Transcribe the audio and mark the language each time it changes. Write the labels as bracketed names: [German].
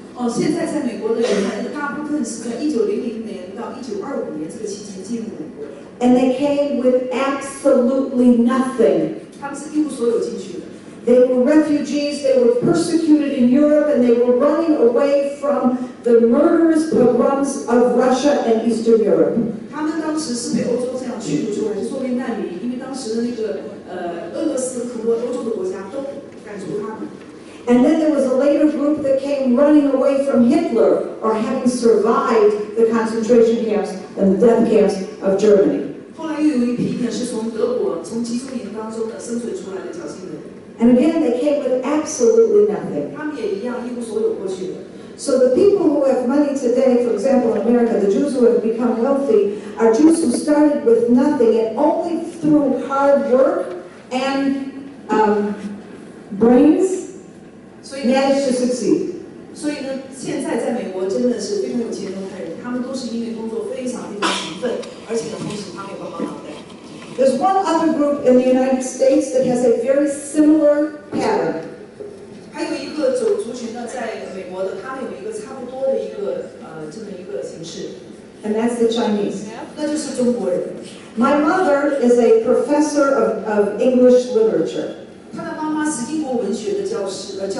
[Chinese] 现在在美国的犹太人大部分是在1900年到1925年这个期间进入美国的， [English] And they came with absolutely nothing. [Chinese] 他们是一无所有进去的。 [English] They were refugees, they were persecuted in Europe, and they were running away from the murderous pogroms of Russia and Eastern Europe. [Chinese] 他们当时是被欧洲这样驱逐出来，就作为难民，因为当时的那个俄罗斯很多欧洲的国家都赶逐他们。 [English] And then there was a later group that came running away from Hitler or having survived the concentration camps and the death camps of Germany. [Chinese] 后来又有一批呢是从德国从集中营当中呢生存出来的侥幸人。 [English] And again, they came with absolutely nothing. [Chinese] 他们也一样一无所有过去的。 [English] So the people who have money today, for example, in America, the Jews who have become wealthy are Jews who started with nothing and only through hard work and brains managed to succeed. [Chinese] 所以呢，现在在美国真的是非常有钱的犹太人，他们都是因为工作非常勤奋，而且呢，同时他们有个好脑袋。 [English] There's one other group in the United States that has a very similar pattern. [Chinese] 还有一个族群呢，在美国的，他们有一个差不多的一个这么一个形式， [English] And that's the Chinese. [Chinese] 那就是中国人。 [English] My mother is a professor of English literature. [Chinese] 他的妈妈是英国文学的教授。